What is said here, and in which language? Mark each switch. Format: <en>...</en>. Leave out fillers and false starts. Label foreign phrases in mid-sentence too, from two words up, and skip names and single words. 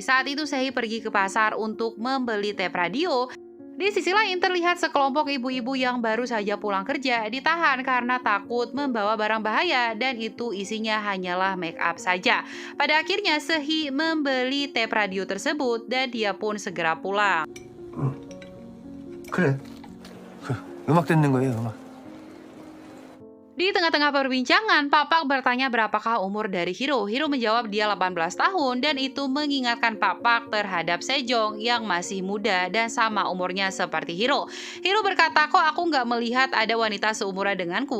<id>Saat itu Sehi pergi ke pasar untuk membeli tape radio. Di sisi lain terlihat sekelompok ibu-ibu yang baru saja pulang kerja ditahan karena takut membawa barang bahaya dan itu isinya hanyalah make up saja. Pada akhirnya Sehi membeli tape radio tersebut dan dia pun segera pulang.</id> <ko>그래. 음악 듣는 거예요, 음악.</ko> <id>Di tengah-tengah perbincangan, Pak Pak bertanya berapakah umur dari Hiro. Hiro menjawab dia 18 tahun dan itu mengingatkan Pak Pak terhadap Sejong yang masih muda dan sama umurnya seperti Hiro. Hiro berkata, kok aku nggak melihat ada wanita seumuran denganku?</id>